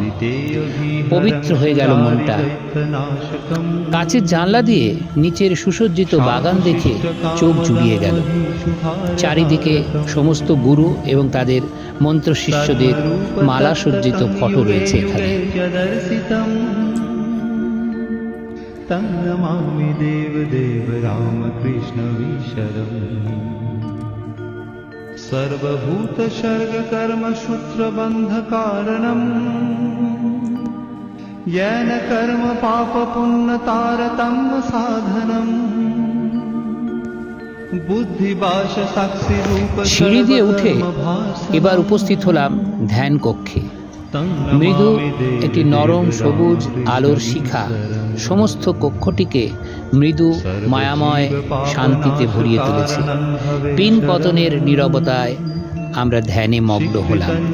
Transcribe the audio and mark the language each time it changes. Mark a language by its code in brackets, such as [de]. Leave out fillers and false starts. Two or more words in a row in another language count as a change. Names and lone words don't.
[bn] পবিত্র হয়ে গেল মনটা। কাচের জানলা দিয়ে নিচের সুসজ্জিত বাগান দেখে চোখ জুড়িয়ে গেল। চারিদিকে সমস্ত গুরু এবং তাদের মন্ত্র শিষ্যদের মালা সজ্জিত ফটো রয়েছে এখানে। [sa] सर्वभूत सर्ग कर्म सूत्र बंध कारणम येन कर्म पाप पुण्य तारतम्य साधनम बुद्धि बाश साक्षी रूप। [bn] সিঁড়ি দিয়ে উঠে এবার উপস্থিত হলাম ধ্যান কক্ষে। মৃদু একটি নরম সবুজ আলোর শিখা সমস্ত কক্ষটিকে মৃদু মায়াময় শান্তিতে ভরিয়ে তুলেছে। পিন পতনের নীরবতায় আমরা ধ্যানে মগ্ন হলাম।